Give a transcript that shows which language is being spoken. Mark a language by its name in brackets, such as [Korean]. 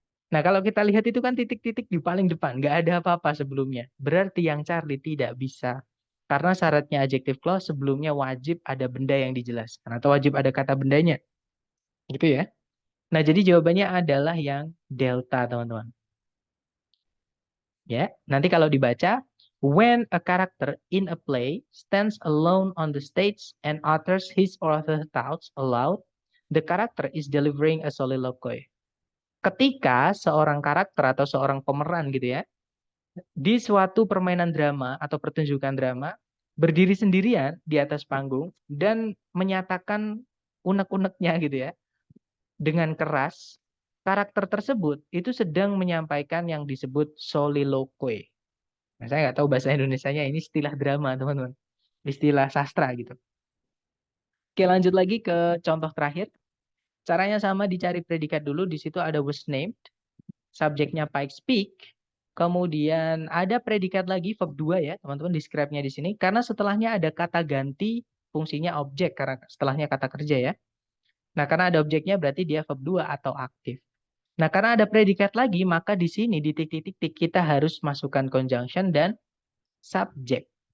[Indonesian] Nah, kalau kita lihat itu kan titik-titik di paling depan, nggak ada apa-apa sebelumnya. Berarti yang Charlie tidak bisa. Karena syaratnya adjective clause sebelumnya wajib ada benda yang dijelaskan. Atau wajib ada kata bendanya. Gitu ya. Nah, jadi jawabannya adalah yang delta, teman-teman. Ya, nanti kalau dibaca, [English] when a character in a play stands alone on the stage and utters his or her thoughts aloud, the character is delivering a soliloquy. [Indonesian] Ketika seorang karakter atau seorang pemeran gitu ya, di suatu permainan drama atau pertunjukan drama, berdiri sendirian di atas panggung dan menyatakan unek-uneknya gitu ya, dengan keras, karakter tersebut itu sedang menyampaikan yang disebut soliloquy. Nah, saya nggak tahu bahasa Indonesianya, ini istilah drama, teman-teman. Istilah sastra gitu. Oke, lanjut lagi ke contoh terakhir. Caranya sama, dicari predikat dulu. Di situ ada was named, subjeknya Pike speak. Kemudian ada predikat lagi, verb 2 ya, teman-teman, describe-nya di sini. Karena setelahnya ada kata ganti, fungsinya objek, karena setelahnya kata kerja ya. Nah, karena ada objeknya berarti dia verb 2 atau aktif. Nah, karena ada predikat lagi, maka di sini di titik-titik kita harus masukkan conjunction dan subjek.